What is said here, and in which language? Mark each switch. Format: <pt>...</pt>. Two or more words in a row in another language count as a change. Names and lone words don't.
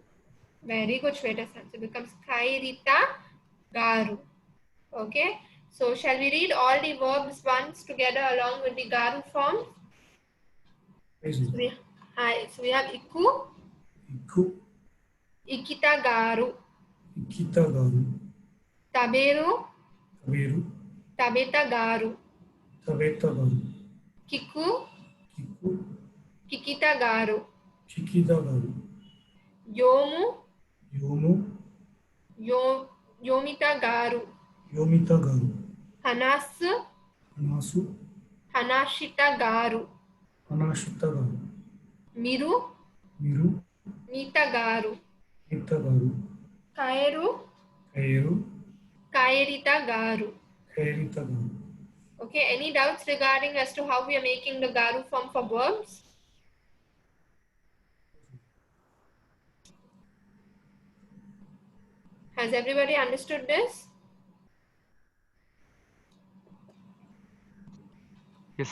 <en>Very good, Shweta-san. So it becomes</en> <ja>かいりた がる.</ja> <en>Okay. So shall we read all the verbs once together along with the Garu form? Hi, Sanjay. So we have Iku,</en> <ja>Iku. いきた がる, いきた がる. Taberu, Taberu. たべた がる, たべた がる. Kiku, Kiku. ききた がる, ききた がる. Yomu, Yomu. よみた がる, よみた がる. Hanas, Anasu, はなした がる. あなした がる, Miru, Miru, にた がる. にた がる, Kairu, Kairu, かいりた がる. かいりた がる.</ja> <en>Okay, any doubts regarding as to how we are making the Garu form for verbs? Has everybody understood this? Yes,</en>